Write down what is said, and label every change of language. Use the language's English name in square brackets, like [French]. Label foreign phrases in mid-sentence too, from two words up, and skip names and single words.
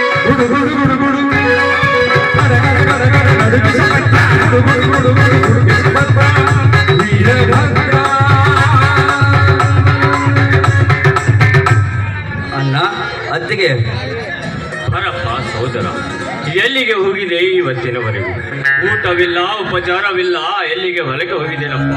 [Kannada] ಗುಡು ಗುಡು ಗುಡು ಗುಡು ನಡುಗಿಸಬಟ್ಟ ಗುಡು ಗುಡು ಗುಡು ಗುಡು ಗುಡುಗಿಸಬಟ್ಟ ವೀರಭದ್ರ. ಅಣ್ಣ ಅತ್ತಿಗೆ ಬರಪ್ಪ ಸಹೋದರ, ಎಲ್ಲಿಗೆ ಹೋಗಿದೆ ಇವತ್ತಿನವರೆಗೂ? ಊಟವಿಲ್ಲ, ಉಪಚಾರವಿಲ್ಲ, ಎಲ್ಲಿಗೆ ಹೊಲಕ್ಕೆ ಹೋಗಿದ್ದೇನಪ್ಪ?